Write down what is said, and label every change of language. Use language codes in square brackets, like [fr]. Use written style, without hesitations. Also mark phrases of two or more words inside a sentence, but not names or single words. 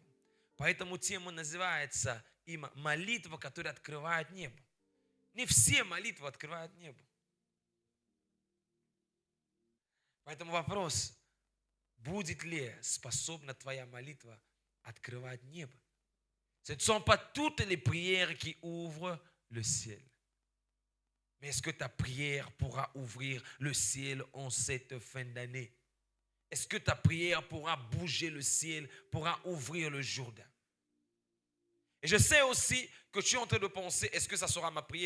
[ru] Поэтому тема называется молитва, которая открывает небо. Не все молитвы открывают небо. Поэтому вопрос, будет ли способна твоя молитва открывать небо? [fr] Ce ne sont pas toutes les prières qui ouvrent le ciel. Mais est-ce que ta prière pourra ouvrir le ciel en cette fin d'année? Est-ce que ta prière pourra bouger le ciel, pourra ouvrir le Jourdain? Et je sais aussi que tu es en train de penser, est-ce que ça sera ma prière?